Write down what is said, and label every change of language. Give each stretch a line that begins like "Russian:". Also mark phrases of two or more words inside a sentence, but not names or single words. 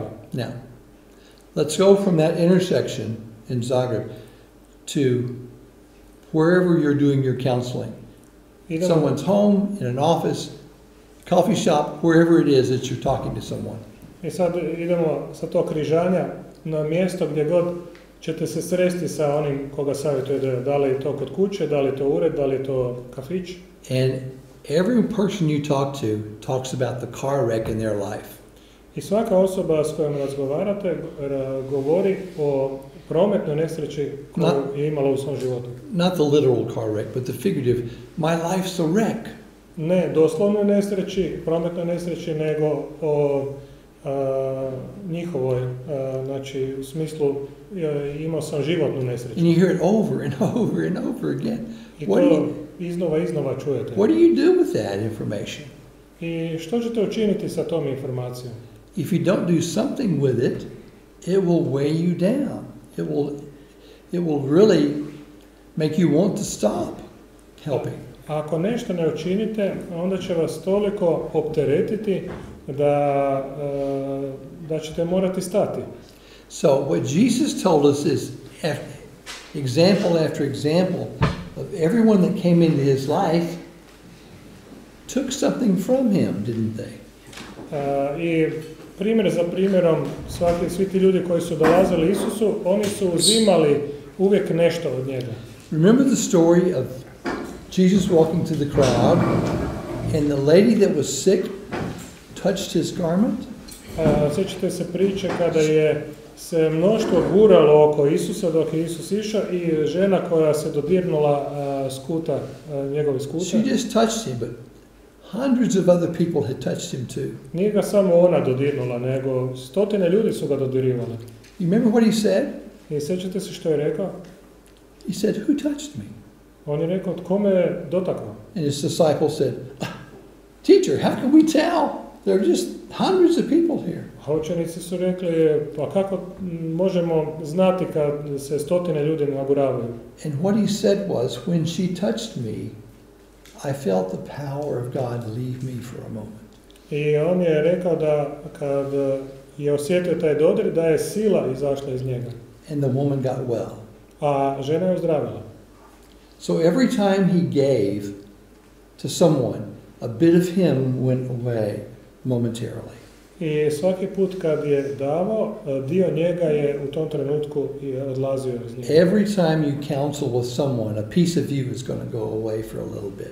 English: Now, let's go from that intersection in Zagreb to wherever you're doing your counseling. Someone's home, in an office, coffee shop, wherever it is that you're talking to someone.
Croatian: I sad idemo sa tog križanja na mjesto gdje god ćete se sresti sa onim koga savjetujete, da li je to kod kuće, da li je to ured, da li je to kafić.
English: And every person you talk to talks about the car wreck in their life.
Croatian: I svaka osoba s kojom razgovarate govori o prometnoj nesreći koju je imala u svom životu.
English: Not the literal car wreck, but the figurative. My life's a wreck.
Croatian: Ne doslovnoj nesreći, prometnoj nesreći, nego o njihovoj, znači u smislu imao sam životnu nesreću.
English: And you hear it over and over and over again.
Croatian: I to iznova čujete.
English: What do you do with that information?
Croatian: I što ćete učiniti sa tom informacijom?
English: If you don't do something with it, it will weigh you down. It will really make you want to stop helping.
Croatian: Ako nešto ne učinite, onda će vas toliko opteretiti da ćete morati stati.
English: So what Jesus told us is example after example of everyone that came into his life took something from him, didn't they?
Croatian: I primjer za primjerom, svi ti ljudi koji su dolazili Isusu, oni su uzimali uvijek nešto od njega.
English: Remember the story of Jesus walking to the crowd and the lady that was sick touched his garment?
Croatian: Sjećate se priče kada je se mnoštvo guralo oko Isusa dok je Isus išao i žena koja se dodirnula skuta, njegovi skuta.
English: She just touched him, but hundreds of other people had touched him too.
Croatian: Nije ga samo ona dodirnula, nego stotine ljudi su ga dodirivali.
English: You remember what he said?
Croatian: I sjećate se što je rekao?
English: He said, who touched me?
Croatian: On je rekao, tko me dotakao?
English: And his disciples said, teacher, how can we tell? There are just hundreds of people here.
Croatian: A učenici su rekli, pa kako možemo znati kad se stotine ljudi naguravaju?
English: And what he said was, when she touched me, I felt the power of God leave me for a moment.
Croatian: I on je rekao da kad je osjetio taj dodir, da je sila izašla iz njega.
English: And the woman got well.
Croatian: A žena je ozdravila.
English: So every time he gave to someone, a bit of him went away momentarily.
Croatian: I svaki put kad je davao, dio njega je u tom trenutku i odlazio iz njega.
English: Every time you counsel with someone, a piece of you is going to go away for a little bit.